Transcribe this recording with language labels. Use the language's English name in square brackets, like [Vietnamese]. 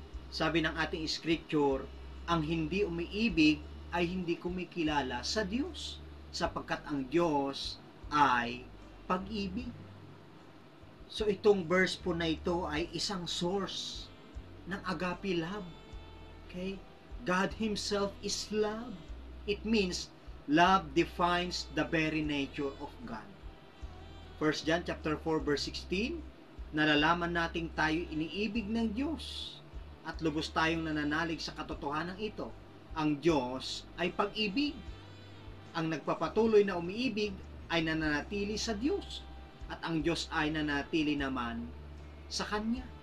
[Filipino] Sabi ng ating scripture, ang hindi umiibig ay hindi kumikilala sa Diyos, sapagkat ang Diyos ay pag-ibig. So itong verse po na ito ay isang source ng agape love. [English] Okay? God Himself is love. It means love defines the very nature of God. [Filipino] 1 John chapter 4 verse 16, nalalaman nating tayo iniibig ng Diyos at lubos tayong nananalig sa katotohanan ito. Ang Diyos ay pag-ibig. Ang nagpapatuloy na umiibig ay nananatili sa Diyos at ang Diyos ay nananatili naman sa Kanya.